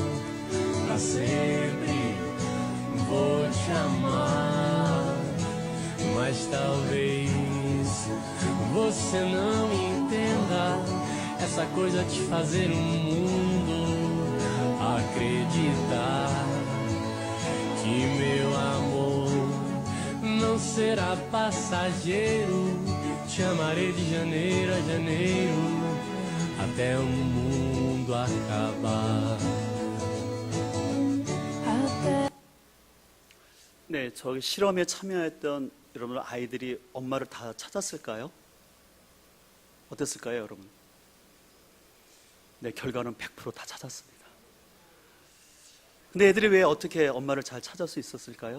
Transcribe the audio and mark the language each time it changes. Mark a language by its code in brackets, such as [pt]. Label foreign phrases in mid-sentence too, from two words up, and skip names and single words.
[pt] Pra sempre vou te amar, mas talvez você não entenda essa coisa de fazer mundo acreditar que meu amor não será passageiro. Te amarei de janeiro a janeiro até o mundo acabar. [ko] 네, 저기 실험에 참여했던 여러분 아이들이 엄마를 다 찾았을까요? 어땠을까요, 여러분? 네, 결과는 100% 다 찾았습니다. 근데 애들이 왜 어떻게 엄마를 잘 찾을 수 있었을까요?